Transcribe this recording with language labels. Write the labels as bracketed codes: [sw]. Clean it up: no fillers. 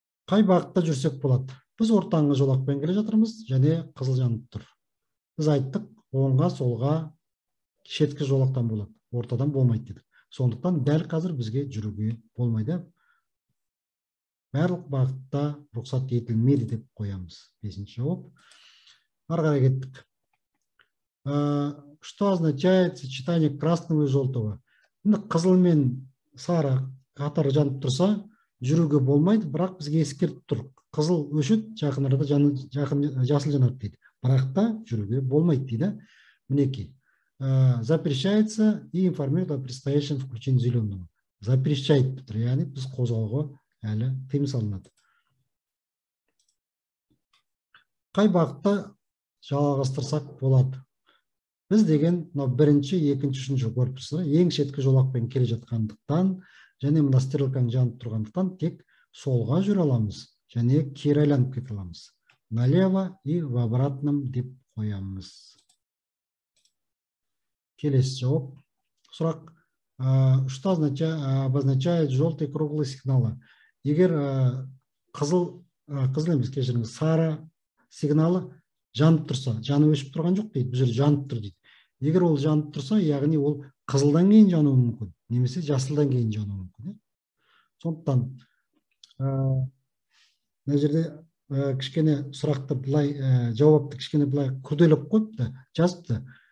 [kk] Қай бағытта жүрсек болады? Біз ортаңғы жолақпен келе жатырмыз, және қызыл жанып тұр. Біз айттық, оңға, солға, шеткі жолақтан болады, ортадан болмайды дедік. Сондықтан дәл қазір бізге жүруге болмайды. Барлық бағытта рұқсат етілмейді деп қоямыз. Бесінші жауап. Ары қарай кеттік. [ru] Что означает сочетание красного и желтого? [kk] Қызыл мен сары қатар жанып тұрса, жүруге болмайды, бірақ бізге ескертіп тұр. Қызыл өшіп, жақын арада жасыл жанады дейді. Бірақ та жүруге болмайды дейді. Мінекей. [ru] Запрещается и информирует о предстоящем включении зеленого. Запрещает, [kk] яғни біз қозғауға әлі тыйым салынады. Қай бағытта жалғастырсақ болады? Біз деген бірінші, екінші, үшінші корпусы ең шеткі жолақпен келе жатқандықтан, және мына стрелкаң жанып тұрғандықтан тек солға жүре аламыз, және кері айланып кете аламыз. [ru] Налево и в обратном [kk] деп қоямыз. Келесі жауап. Сұрақ. [ru] Что обозначает желтый круглый сигналы? [kk] Егер қызыл емес, кешіріңіз, сары сигналы жанып тұрса, жаны өшіп тұрған жоқ дейді, бұл жер жанып тұр дейді. Егер ол жанып тұрса, яғни ол қызылдан кейін жануы мүмкін, немесе жасылдан кейін жануы мүмкін. Сондықтан мына жерде кішкене сұрақты былай, жауапты кішкене былай күрделеп қойыпты, жазыпты.